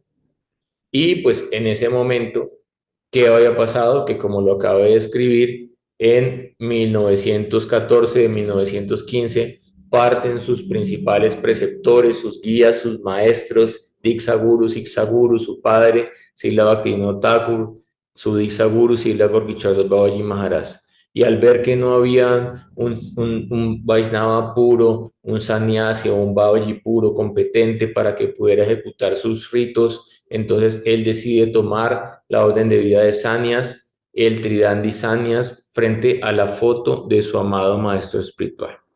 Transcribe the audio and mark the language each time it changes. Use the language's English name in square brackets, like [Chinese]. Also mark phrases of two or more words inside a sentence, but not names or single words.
[Spanish] Y pues en ese momento, ¿qué había pasado? Que como lo acabo de escribir, en 1914, 1915, parten sus principales preceptores, sus guías, sus maestros, Diksha Guru, Siksha Guru, su padre, Srila Bhaktivinoda Thakur, su Diksha Guru, Srila Gorky Das Babaji Maharaj. Y al ver que no había un Vaishnava puro, un sannyasi o un Babaji puro competente para que pudiera ejecutar sus ritos, entonces él decide tomar la orden de vida de Sannyas, el Tridandi Sannyas, frente a la foto de su amado maestro espiritual.